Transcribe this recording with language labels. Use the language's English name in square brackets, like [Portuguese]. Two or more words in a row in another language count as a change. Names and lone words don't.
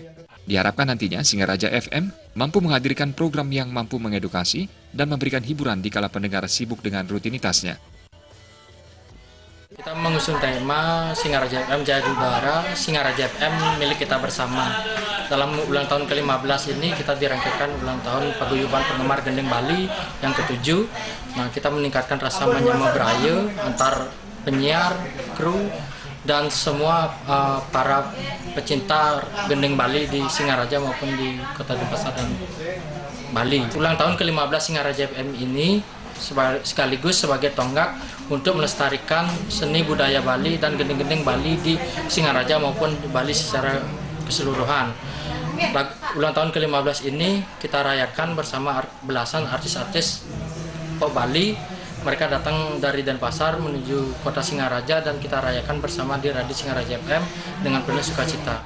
[Indonesian] Diharapkan nantinya Singaraja FM mampu menghadirkan program yang mampu mengedukasi dan memberikan hiburan di kala pendengar sibuk dengan rutinitasnya. Kita mengusung tema Singaraja FM Jaya di Udara, Singaraja FM Milik Kita Bersama. Dalam ulang tahun ke-15 ini kita dirangkaikan ulang tahun Paguyuban Penggemar Gending Bali yang ke-7. Nah, kita meningkatkan rasa [Balinese] menyama beraya [Indonesian] antar penyiar, kru, dan semua para pecinta gending Bali di Singaraja maupun di Kota Denpasar dan Bali. Ulang tahun ke-15 Singaraja FM ini sekaligus sebagai tonggak untuk melestarikan seni budaya Bali dan gending-gending Bali di Singaraja maupun di Bali secara keseluruhan. Ulang tahun ke-15 ini kita rayakan bersama belasan artis-artis pop Bali. Mereka datang dari Denpasar menuju Kota Singaraja dan kita rayakan bersama di Radio Singaraja FM dengan penuh sukacita.